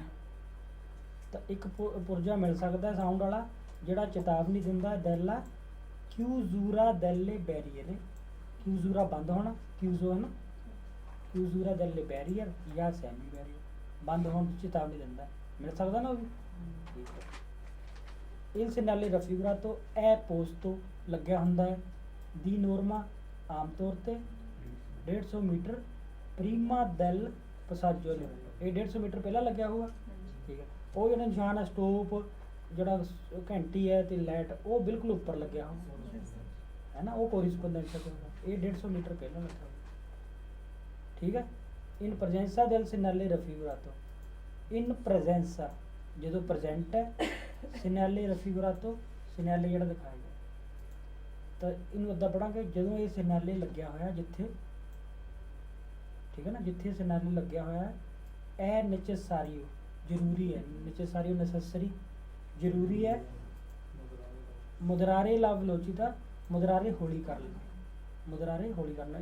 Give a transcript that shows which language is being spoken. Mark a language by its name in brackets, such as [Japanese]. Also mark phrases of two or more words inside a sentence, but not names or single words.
[Punjabi] ਤਾਂ ਇੱਕ ਪੁਰਜਾ ਮਿਲ ਸਕਦਾ ਸਾਊਂਡ ਵਾਲਾ ਜਿਹੜਾ ਚੇਤਾਵਨੀ ਦਿੰਦਾ [Italian] della chiusura delle barriere, [Punjabi] ਕਿਊਜ਼ੂਰਾ ਬੰਦ ਹੋਣਾ, ਕਿਊਜ਼ੋ ਹੈ ਨਾ, [Italian] chiusura delle barriere [Punjabi] ਜਾਂ ਸੈਮੀ ਬੈਰੀਅਰ, ਬੰਦ ਹੋਣ ਦੀ ਚੇਤਾਵਨੀ ਦਿੰਦਾ, ਮਿਲ ਸਕਦਾ ਨਾ ਉਹ ਵੀ। ਠੀਕ ਹੈ। [Italian] Il segnale raffigurato è posto [Punjabi] ਲੱਗਿਆ ਹੁੰਦਾ ਹੈ [Italian] di norma [Punjabi] ਆਮ ਤੌਰ ਤੇ 150 ਮੀਟਰ [Italian] prima del passaggio livello, [Punjabi] ਇਹ 150 ਮੀਟਰ ਪਹਿਲਾਂ ਲੱਗਿਆ ਹੋਊਗਾ। ਠੀਕ ਹੈ, ਉਹ ਜਿਹੜਾ ਨਿਸ਼ਾਨ ਹੈ ਸਟੋਪ, ਜਿਹੜਾ ਘੰਟੀ ਹੈ ਤੇ ਲਾਈਟ, ਉਹ ਬਿਲਕੁਲ ਉੱਪਰ ਲੱਗਿਆ ਹੋਊਗਾ, ਹੈ ਨਾ, ਉਹ ਕੋਰਿਸਪੋਂਡੈਂਸ ਹੈ, ਇਹ 150 ਮੀਟਰ ਪਹਿਲਾਂ ਲੱਗਿਆ ਹੋਊਗਾ। ਠੀਕ ਹੈ। [Italian] in presenza del segnale raffigurato, in presenza [Punjabi] ਜਦੋਂ ਪ੍ਰੈਜ਼ੈਂਟ ਹੈ, [Italian] segnale raffigurato [Punjabi] ਸਿਨੈਲੇ ਜਿਹੜਾ ਦਿਖਾਇਆ ਗਿਆ, ਤਾਂ ਇਹਨੂੰ ਅੱਧਾ ਪੜਾਂਗੇ ਜਦੋਂ ਇਹ ਸਿਨੈਲੇ ਲੱਗਿਆ ਹੋਇਆ ਜਿੱਥੇ, ਠੀਕ ਹੈ ਨਾ, ਜਿੱਥੇ ਸਿਨੈਲੇ ਲੱਗਿਆ ਹੋਇਆ ਇਹ ਨੈਸੈਸਾਰੀਓ ਜ਼ਰੂਰੀ ਹੈ, ਨੈਸੈਸਾਰੀਓ ਨੈਸੈਸਰੀ ਜ਼ਰੂਰੀ ਹੈ, [Italian] moderare la velocità, [Punjabi] ਮੁਦਰਾਰੇ ਹੌਲੀ ਕਰ ਲੈਣਾ, ਮੁਦਰਾਰੇ ਹੌਲੀ ਕਰਨਾ।